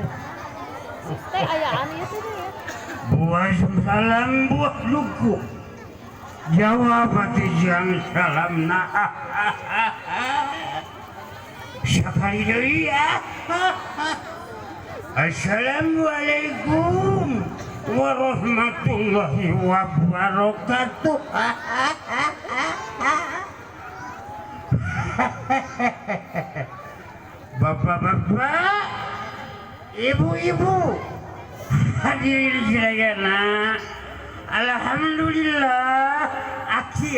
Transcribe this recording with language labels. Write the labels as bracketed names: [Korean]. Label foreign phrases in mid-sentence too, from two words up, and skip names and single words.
[Sundanese] Buah salam buah luku jawab jang salam sekali deui ya. [Arabic] Assalamualaikum warahmatullahi wabarakatuh. [Indonesian] Bapak-bapak, ibu-ibu, hadirin sekalian, alhamdulillah aki